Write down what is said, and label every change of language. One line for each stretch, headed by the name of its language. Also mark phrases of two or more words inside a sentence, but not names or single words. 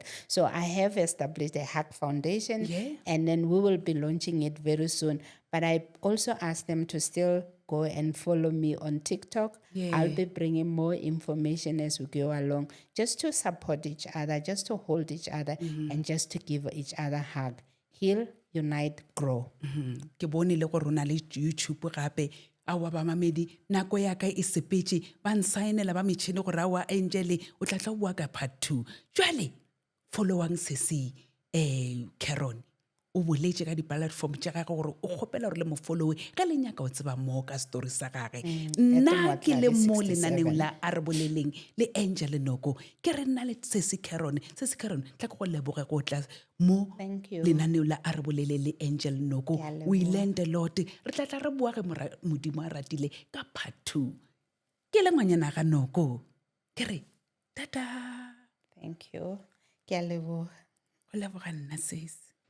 English: So I have established a HUG Foundation, and then we will be launching it very soon. But I also ask them to still go and follow me on TikTok. I'll be bringing more information as we go along, just to support each other, just to hold each other, and just to give each other a hug. Heal, unite, grow.
Northern Sotho: Ke bone le gore o na le YouTube gape aowa bamamedi nako ya ka e sepetse ba nsaenela ba metšhini gore aowa Angel o tla tla o bua ka part 2 jwale followang sese Caron o boletse ka di-platform tša gage gore o kgopela gore le mo followe ge le nyaka o tseba mo ka story sa gage nna ke le mo lenaneng la a re boleleng le Angel Noko ke re nna le sese Caron tla ke go leboge go tla mo
English: Thank you.
Northern Sotho: lenaneng la a re bolele le Angel Noko Ke a leboha.
English: we learned a lot
Northern Sotho: re tla tla re bua ge modimo a ratile ka part 2 ke le ngwanyana ga Noko ke re tata
English: Thank you.
Northern Sotho: Ke a leboga. o leboga nna sese